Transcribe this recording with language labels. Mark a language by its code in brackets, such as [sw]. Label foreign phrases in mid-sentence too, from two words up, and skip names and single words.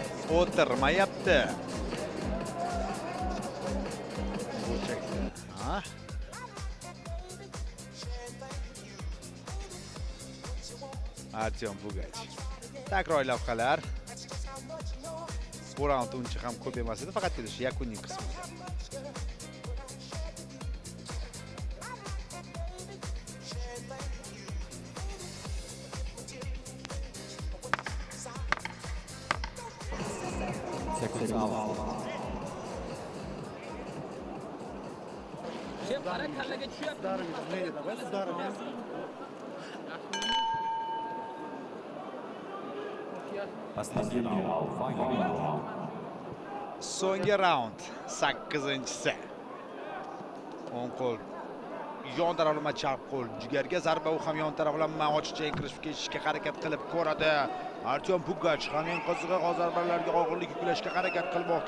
[uz] o'tirmayapti. Ha? Artyom Pugach. Takror lavhalar. Bu raund uncha ham ko'p emas edi, faqat shu yakuniy qismi. [en] Seconds out. [ru] Последний раунд. [en] Final round. [uz] So'nggi raund 8-si. O'ng qo'l yon taraflama chap qo'l jigarga zarba, u ham yon taraflama ochiqcha kirishib ketishga harakat qilib ko'radi. Artyom Pugach ham eng qizig'i zarbalarga og'irlik yuklashga harakat qilmoqda.